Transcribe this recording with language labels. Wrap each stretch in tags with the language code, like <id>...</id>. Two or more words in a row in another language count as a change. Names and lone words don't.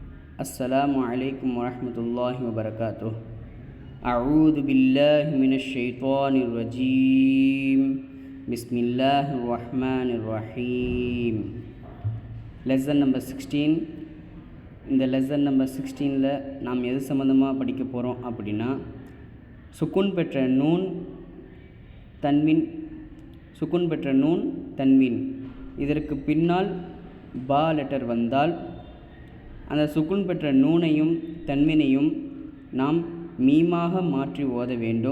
<ar>السلام عليكم ورحمة الله وبركاته. أعوذ بالله من الشيطان الرجيم. بسم الله الرحمن الرحيم.</ar> <en>lesson number 16.</en> <ta>இந்த</ta> <en>lesson number</en> <ta>16ல் நாம் எது சம்மந்தமாக படிக்க போகிறோம் அப்படின்னா, சுக்குன் பெற்ற நூன் தன்வீன் இதற்கு பின்னால் பா லெட்டர் வந்தால் அந்த சுக்குன் பெற்ற நூனையும் தன்வீனையும் நாம் மீமாக மாற்றி ஓத வேண்டும்.</ta>